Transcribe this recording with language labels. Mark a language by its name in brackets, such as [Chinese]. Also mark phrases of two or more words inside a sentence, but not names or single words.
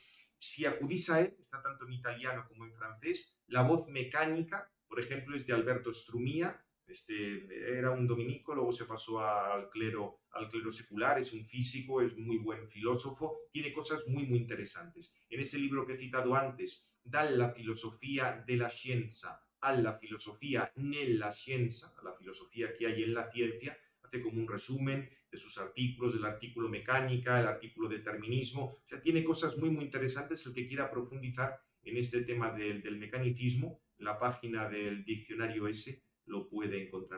[Spanish] Si acudís a él, está tanto en italiano como en francés, la voz mecánica, por ejemplo, es de Alberto Strumia. Era un dominico, luego se pasó al clero secular, es un físico, es muy buen filósofo, tiene cosas muy, muy interesantes. En ese libro que he citado antes, [Italian] Dalla filosofia della scienza alla filosofia nella scienza, [Spanish] a la filosofía que hay en la ciencia, hace como un resumen de sus artículos, del artículo mecánica, el artículo determinismo, o sea, tiene cosas muy, muy interesantes. El que quiera profundizar en este tema del mecanicismo, la página del diccionario ese lo puede encontrar.